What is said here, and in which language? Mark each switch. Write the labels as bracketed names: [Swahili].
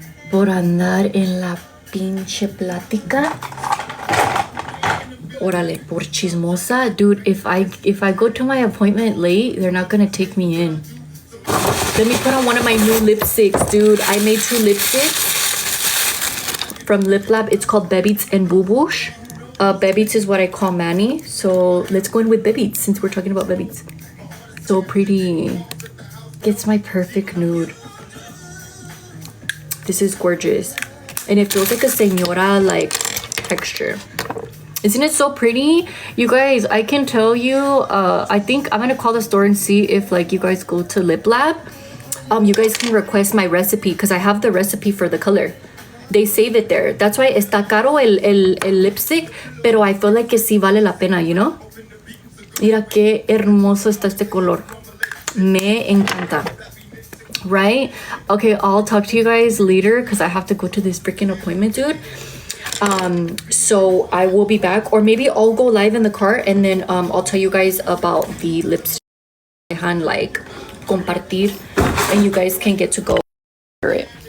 [Spanish] Por andar en la pinche plática. Órale, por chismosa. [English] Dude, if I go to my appointment late, they're not gonna take me in. Let me put on one of my new lipsticks, dude. I made 2 lipsticks from Lip Lab. It's called Bebits and Boo Boosh. Bebits is what I call Manny. So let's go in with Bebits, since we're talking about Bebits. So pretty. It's my perfect nude. This is gorgeous. And it feels like a señora, like, texture. Isn't it so pretty? You guys, I can tell you, I think I'm gonna call the store and see if, like, you guys go to Lip Lab. You guys can request my recipe, because I have the recipe for the color. They save it there. That's why [Spanish] está caro el [English] lipstick, [Spanish] pero [English] I feel like [Spanish] que sí vale la pena, [English] you know? [Spanish] Mira qué hermoso está este color. Me encanta. [English] Right? Okay, I'll talk to you guys later, because I have to go to this freaking appointment, dude. So I will be back, or maybe I'll go live in the car and then I'll tell you guys about the lipstick and like compartir, and you guys can get to go for it.